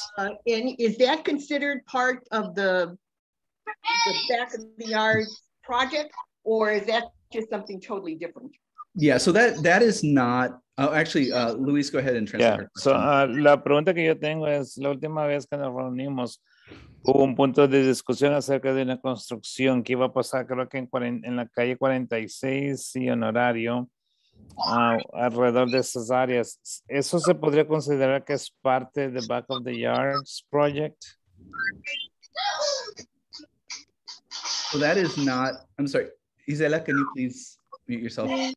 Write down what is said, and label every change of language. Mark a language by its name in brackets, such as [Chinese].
[English] And is that considered part of the Back of the Yards project, or is that just something totally different? Yeah, so that is not, actually, Luis, go ahead and translate. Yeah. [Spanish] So, la pregunta que yo tengo es, la última vez que nos reunimos, hubo un punto de discusión acerca de una construcción que iba a pasar, creo que en la calle 46 y Honorario, alrededor de esas áreas. ¿Eso se podría considerar que es parte de Back of the Yards project? [English] So that is not, I'm sorry, Isela, can you please mute yourself?